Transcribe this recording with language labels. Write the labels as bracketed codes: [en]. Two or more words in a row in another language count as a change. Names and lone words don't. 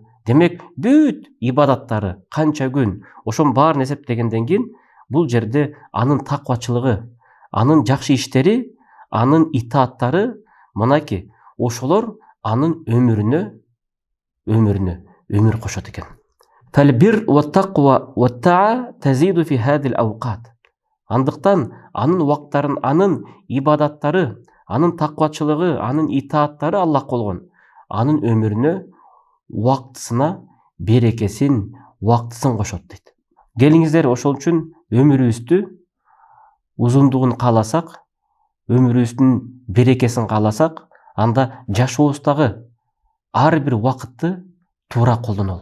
[ky] Демек, бүт ибадаттары канча күн, ошонун баарын эсептегенден кийин бул жерде анын таквачылыгы, анын жакшы иштери, анын итааттары, мынакей, ошолор анын өмүр кошот экен. [ar] فالبر والتقوى والطاعة تزيد في هذه الأوقات. [ky] Андыктан анын убактарын, анын ибадаттары, анын таквачылыгы, анын итааттары Аллах болгон, анын өмүрүнө убактысына берекесин, убактысын кошот дейт. Келиңиздер, ошол үчүн өмүрүбүздү узундугун кааласак, өмүрүбүздүн берекесин кааласак, анда жашообуздагы ар бир убакытты туура колдонолу.